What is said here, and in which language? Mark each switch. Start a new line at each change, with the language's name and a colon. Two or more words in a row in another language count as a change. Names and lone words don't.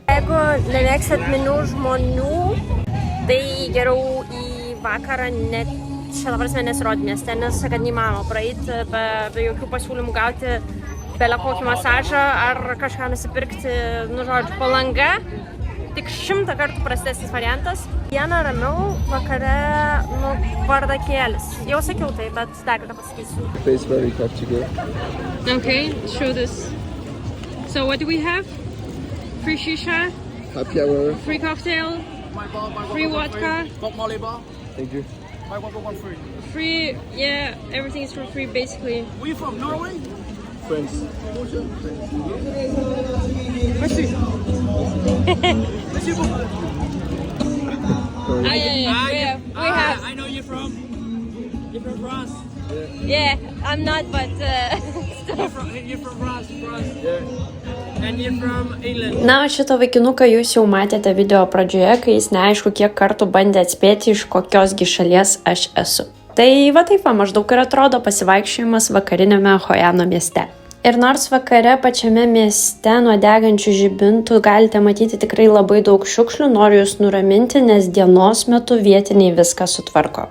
Lithuanian: Jeigu nemėgstat minių žmonių, tai geriau į vakarą net čia dabar nesirodė mieste, nes kad neįmanoma praeiti be jokių pasiūlymų gauti belę kokį masažą ar kažką nusipirkti, nu žodžiu, Palanga. Tik 100 kartų prastesnis variantas. Dieną ramiau, vakare, nu, bardakėlis. Jau sakiau tai, bet dar kartą pasakysiu.
English: Place where we have to go. Okay, show this. So what do we have? Free shisha, Happy hour. free cocktail, free vodka. Thank you. Buy one, get one free. Free, yeah, everything is for free basically. Where you from? Norway? France. Yeah, we have. I know you're from. You're from France. Yeah, I'm not, but You're from France. Yeah. And you're from England.
Lithuanian: Na, o šitą vaikinuką jūs jau matėte video pradžioje, kai jis neaišku kiek kartų bandė atspėti, iš kokiosgi šalies aš esu. Tai va taip va maždaug ir atrodo pasivaikščiojimas vakarinėme Hojano mieste. Ir nors vakare pačiame mieste nuo degančių žibintų galite matyti tikrai labai daug šiukšlių, noriu jūs nuraminti, nes dienos metu vietiniai viską sutvarko.